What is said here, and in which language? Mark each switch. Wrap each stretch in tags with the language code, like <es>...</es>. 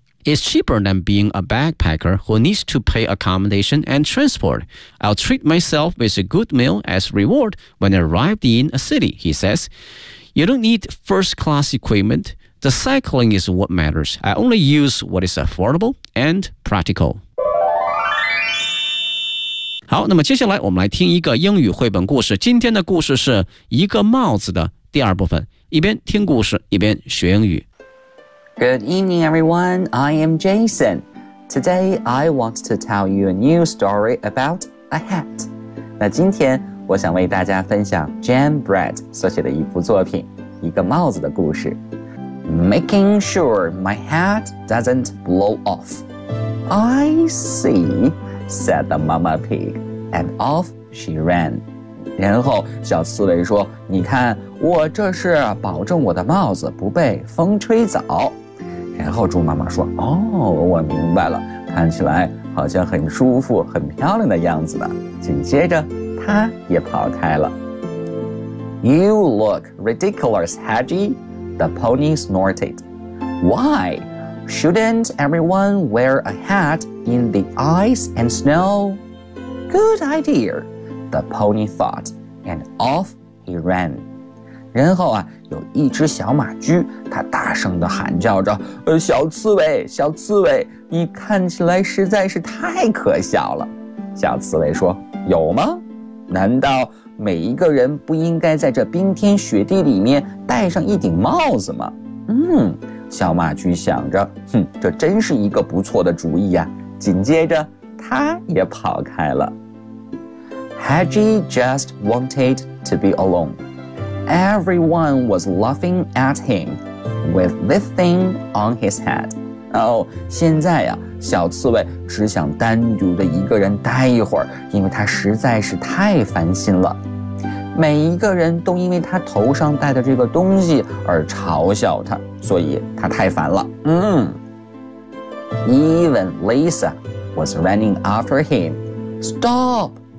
<en>It's cheaper than being a backpacker who needs to pay accommodation and transport. I'll treat myself with a good meal as reward when I arrive in a city, he says. You don't need first-class equipment. The cycling is what matters. I only use what is affordable and practical.</en> <zh>好，那么接下来我们来听一个英语绘本故事。今天的故事是一个帽子的第二部分，一边听故事一边学英语。</zh> <en>Good evening everyone, I am Jason. Today I want to tell you a new story about a hat.</en> <zh>那今天我想为大家分享 Jan Brett 所写的一部作品，一个帽子的故事。</zh> <en>Making sure my hat doesn't blow off. I seeSaid the mama pig, and off she ran.</en> <zh>然后小刺猬说，你看，我这是保证我的帽子不被风吹走。然后猪妈妈说，哦，我明白了，看起来好像很舒服很漂亮的样子呢。紧接着他也跑开了。</zh> <en>You look ridiculous, Haji, the pony snorted. Why? Shouldn't everyone wear a hat in the ice and snow? Good idea, the pony thought, and off he ran.</en> <zh>然后啊，有一只小马驹，它大声地喊叫着，小刺猬，小刺猬，你看起来实在是太可笑了。小刺猬说，有吗？难道每一个人不应该在这冰天雪地里面戴上一顶帽子吗？嗯，小马驹想着，哼，这真是一个不错的主意啊。紧接着他也跑开了。</zh> <en>Haji just wanted to be alone. Everyone was laughing at him with this thing on his head.</en> <zh>哦，现在啊，小刺猬只想单独的一个人待一会儿，因为他实在是太烦心了。每一个人都因为他头上戴的这个东西而嘲笑他，所以他太烦了。</zh> <en>嗯。Even Lisa was running after him. Stop!</en>